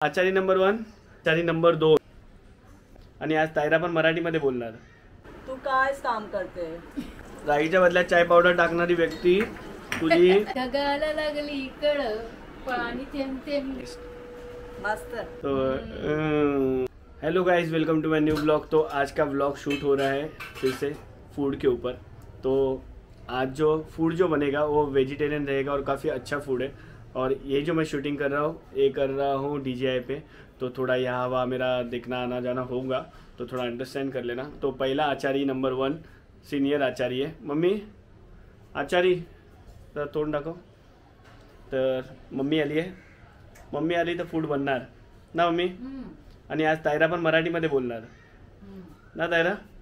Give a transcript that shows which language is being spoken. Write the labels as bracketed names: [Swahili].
[Marathi] आचारी नंबर 1, आचारी नंबर 2 आणि आज तायरा पण मराठीमध्ये बोलणार. तू काय काम करते? राईच्या बदल्यात चाय पावडर टाकणारी व्यक्ती तुझी ढगाला लागली कळ पाणी थेंब थेंब मस्त. [English] तो hello guys, welcome to my new blog. [Hindi] तो आज का ब्लॉग शूट हो रहा है फिर से फूड के ऊपर. तो आज जो फूड जो बनेगा वो वेजिटेरियन रहेगा और काफ़ी अच्छा फूड है. और ये जो मैं शूटिंग कर रहा हूँ ये कर रहा हूँ DJI पे. तो थोड़ा यहाँ हवा मेरा देखना आना जाना होगा तो थोड़ा अंडरस्टैंड कर लेना. तो पहला [Marathi] आचारी नंबर 1 सीनियर आचारी आहे. मम्मी आचारी तर तोंड दाखव. तर मम्मी आली आहे. मम्मी आली तर फूड बनणार ना मम्मी. आणि आज तायरा पण मराठीमध्ये बोलणार ना तायरा.